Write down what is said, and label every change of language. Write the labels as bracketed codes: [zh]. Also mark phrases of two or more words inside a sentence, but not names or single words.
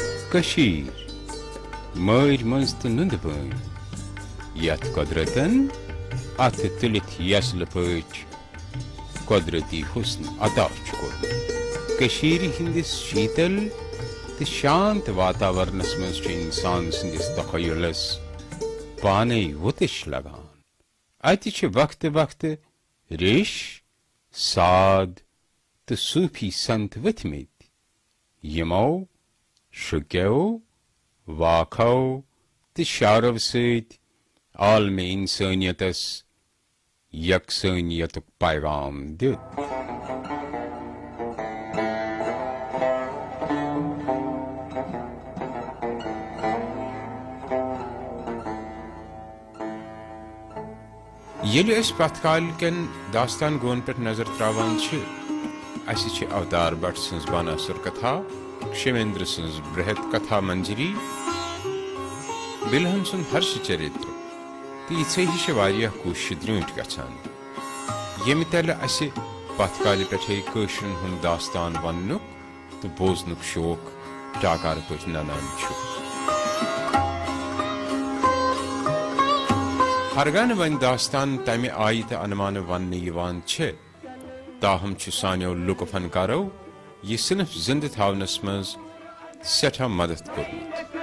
[ks] कशीर मर मंज तो नुंद बन यथ कुदरतन अथ तुलित यसल पच कुदरती हुस्न अता कशीर हिंदिस शीतल तो शांत वातावरणस मज इंसान संदिस तखयलस पाने वुतिश लगान अति वक्त वक्त रेश साद तो सूफी संत वथमित यमो शुक्यो वाखो तो शारव सत आलम इंसानियतस यकसानियतुक पैगाम दित येले अस पथकाल कन दास्तान गोन पे नजर त्रावान छ अस छ अवतार भट्ट सन्स बानासुर कथा क्षेमेंद्र सन्स बृहत कथा मंजरी बिलहन सुन हर्ष चरित्र तो ये हिश वारिया कोशिश द्रूट गछान यम तल अस पथकाल पे कशरन हुन दास्तान वनुक तो बोजनुक शौक टाकार पच ननान छु हरगन वन दास्तान तमे आय तो अनुमान वन यवान छे ताहम छु सान्यो लुक फनकारो ये सिर्फ जिंद थावनस मज सठा मदद कोरमुत